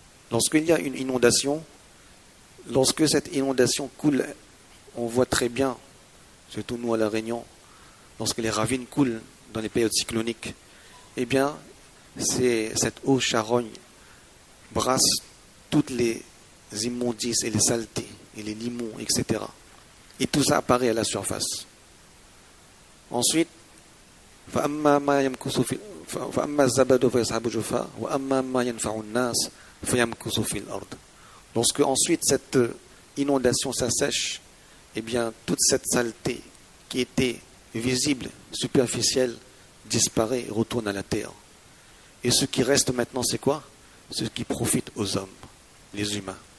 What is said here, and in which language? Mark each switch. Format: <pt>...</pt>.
<fr>Lorsqu'il y a une inondation, lorsque cette inondation coule, on voit très bien, surtout nous à La Réunion, lorsque les ravines coulent dans les périodes cycloniques, eh bien, cette eau charogne brasse toutes les immondices et les saletés, et les limons, etc. Et tout ça apparaît à la surface.</fr> <ar>Ensuite, فَأَمَّا الزَّبَدُ فَيَذْهَبُ جُفَاءً وَأَمَّا مَا يَنْفَعُ النَّاسَ فَيَمْكُثُ فِي الْأَرْضِ.</ar> <fr>Lorsque ensuite cette inondation s'assèche, eh bien toute cette saleté qui était visible, superficielle, disparaît et retourne à la terre. Et ce qui reste maintenant, c'est quoi? Ce qui profite aux hommes, les humains.</fr>